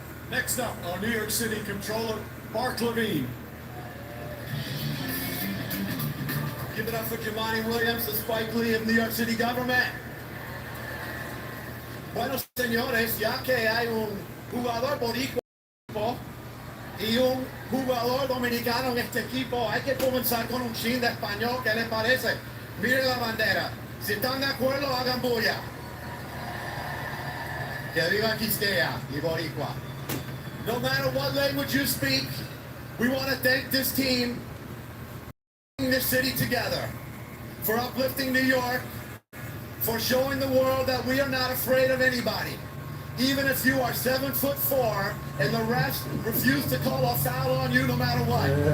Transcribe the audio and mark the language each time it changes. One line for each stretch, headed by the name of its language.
English: Next up, our New York City Controller, Mark Levine. Give it up for Jamani Williams, the Spike Lee of New York City government.
Spanish: Bueno, señores, ya que hay un jugador boricua y un jugador dominicano en este equipo, hay que comenzar con un chin de español. ¿Qué les parece? Miren la bandera. Si están de acuerdo, hagan bulla. Que viva Quisqueya y Boricua.
English: No matter what language you speak, we want to thank this team for bringing this city together, for uplifting New York, for showing the world that we are not afraid of anybody. Even if you are 7'4" and the refs refuse to call a foul on you no matter what.